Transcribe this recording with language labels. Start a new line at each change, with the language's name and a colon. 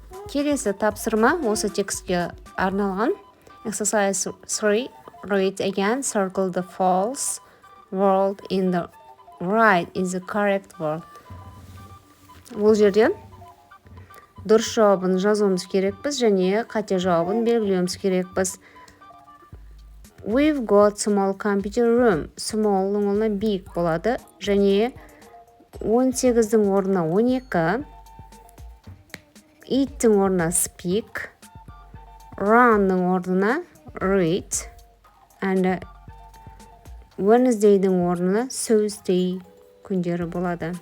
Kazakh: Келесі тапсырма осы текстке арналған.
English: Exercise 3. Read again. Circle the false word in the right is the correct word.
Kazakh: Бұл жерде дұрыс жауабын жазуымыз керекпіз және қате жауабын белгілеуіміз керекпіз.
English: We've got small computer room.
Kazakh: Small оңылына big болады және 18-дің орнына 12. Eat-дің орнына speak, run-ның орнына read, and Wednesday-дің орнына Thursday күндері болады.